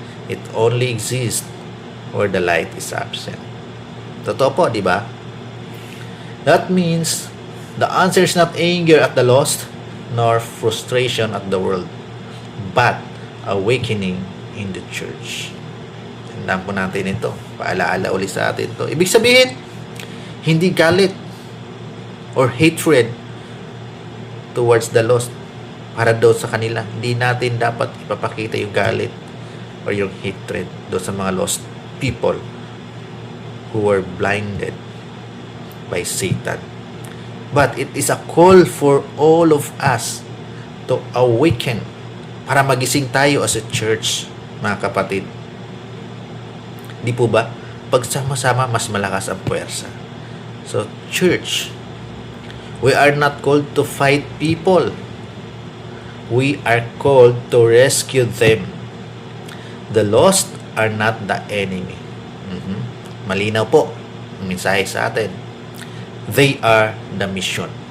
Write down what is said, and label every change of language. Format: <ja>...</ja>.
<en>It only exists where the light is absent.</en> <tl>Totoo po, di ba?</tl> <en>That means the answer is not anger at the lost nor frustration at the world, but awakening in the church.</en> <tl>Tandaan po natin ito. Paalaala ulit sa atin ito. Ibig sabihin, hindi galit</tl> <en>or hatred towards the lost</en> <tl>para doon sa kanila. Hindi natin dapat ipapakita yung galit or yung hatred doon sa mga</tl> <en>lost people who were blinded by Satan. But it is a call for all of us to awaken</en> <tl>para magising tayo</tl> <en>as a church,</en> <tl>mga kapatid. Di po ba? Pagsama-sama, mas malakas ang puwersa.</tl> <en>So, church, we are not called to fight people. We are called to rescue them. The lost are not the enemy.</en> <tl>Malinaw po ang mensahe sa atin.</tl> <en>They are the mission.</en>